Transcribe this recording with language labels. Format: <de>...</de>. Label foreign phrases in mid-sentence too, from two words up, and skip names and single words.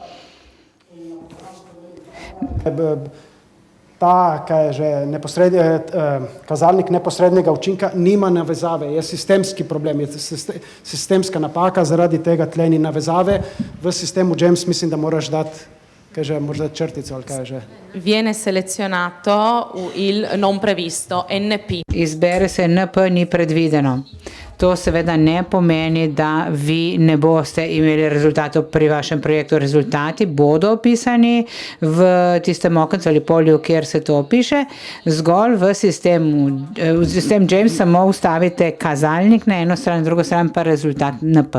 <sl>Kazalnik neposrednega učinka nima navezave, je sistemski problem, je sistemska napaka, zaradi tega tle ni navezave. V sistemu James mislim, da moraš dati, kaj že, možda črtico ali kaj že.</sl> <it>Viene selezionato il non previsto, NP.</it> <sl>Izbere se NP, ni predvideno. To seveda ne pomeni, da vi ne boste imeli rezultatov pri vašem projektu. Rezultati bodo opisani v tistem okencu ali polju, kjer se to opiše. Zgolj v sistem James samo ustavite kazalnik na eno stran, na drugo stran pa rezultat NP.</sl>